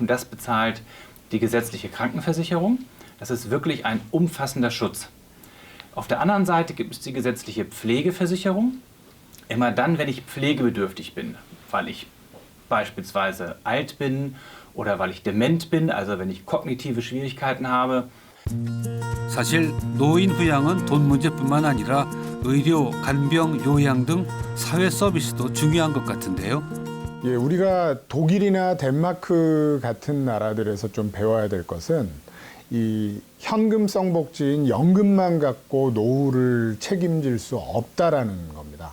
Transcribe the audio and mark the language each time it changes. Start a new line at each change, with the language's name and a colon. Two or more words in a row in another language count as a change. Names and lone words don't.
German: Das bezahlt die gesetzliche Krankenversicherung. Das ist wirklich ein umfassender Schutz. Auf der anderen Seite gibt es die gesetzliche Pflegeversicherung. Immer dann, wenn ich pflegebedürftig bin, weil ich beispielsweise alt bin oder weil ich dement bin, also wenn ich kognitive Schwierigkeiten habe.
Korean: 사실 노인 부양은 돈 문제뿐만 아니라 의료, 간병, 요양 등 사회 서비스도 중요한 것 같은데요. 예, 우리가 독일이나 덴마크 같은 나라들에서 좀 배워야 될 것은 이 현금성 복지인 연금만 갖고 노후를 책임질 수 없다라는 겁니다.